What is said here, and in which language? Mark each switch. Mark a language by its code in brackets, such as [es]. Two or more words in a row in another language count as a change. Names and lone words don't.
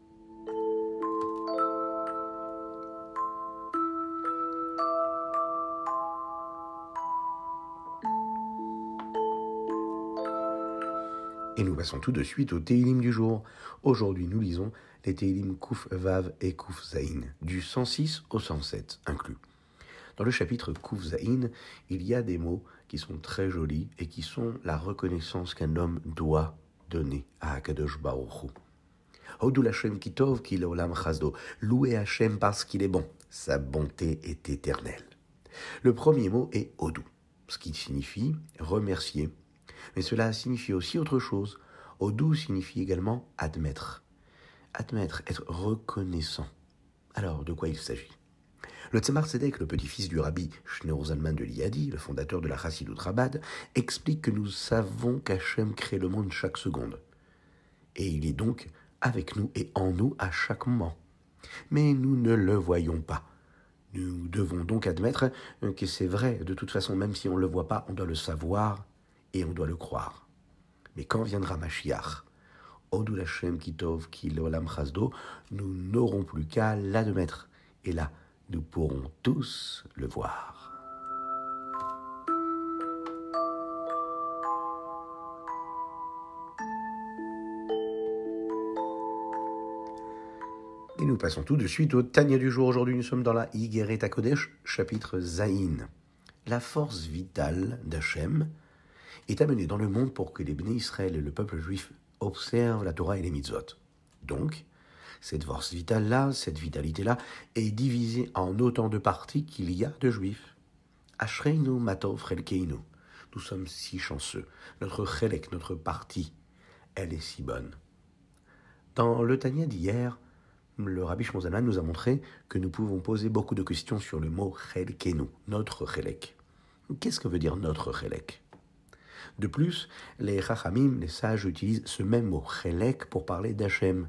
[fr] Et nous passons tout de suite au Teilim du jour. Aujourd'hui, nous lisons les Teilim [he] קוף ואו [fr] et [he] קוף זין, [fr] du 106 au 107 inclus. Dans le chapitre [he] קוף זין, [fr] il y a des mots qui sont très jolis et qui sont la reconnaissance qu'un homme doit donner à [he] הקדוש ברוך הוא. הודו להשם כי טוב כי לעולם חסדו. [fr] Louez Hashem parce qu'il est bon. Sa bonté est éternelle. Le premier mot est Hodou, ce qui signifie remercier. Mais cela signifie aussi autre chose. Hodou signifie également admettre. Admettre, être reconnaissant. Alors, de quoi il s'agit ? Le Tzemar Tzedek, le petit-fils du rabbi Shneur Zalman de Liadi, le fondateur de la Chassidut Chabad, explique que nous savons qu'Hachem crée le monde chaque seconde. Et il est donc avec nous et en nous à chaque moment. Mais nous ne le voyons pas. Nous devons donc admettre que c'est vrai, de toute façon, même si on ne le voit pas, on doit le savoir et on doit le croire. Mais quand viendra Mashiach, [he] הודו להשם כי טוב כי לעולם חסדו, [fr] nous n'aurons plus qu'à l'admettre. Et là, nous pourrons tous le voir. Et nous passons tout de suite au Tanya du jour. Aujourd'hui, nous sommes dans la Igeret HaKodesh, chapitre Zaïn. la force vitale d'Hachem est amenée dans le monde pour que les Béné Israël et le peuple juif observent la Torah et les mitzvot. Donc, cette force vitale-là, cette vitalité-là, est divisée en autant de parties qu'il y a de juifs. [he] אשרינו מה טוב חלקנו. [fr] Nous sommes si chanceux. Notre chelek, notre partie, elle est si bonne. Dans le Tanya d'hier, le Rabbi Shimon Zalman nous a montré que nous pouvons poser beaucoup de questions sur le mot chelkeinu, notre chelek. Qu'est-ce que veut dire notre chelek ? De plus, les Chachamim, les sages, utilisent ce même mot chelek pour parler d'Hachem.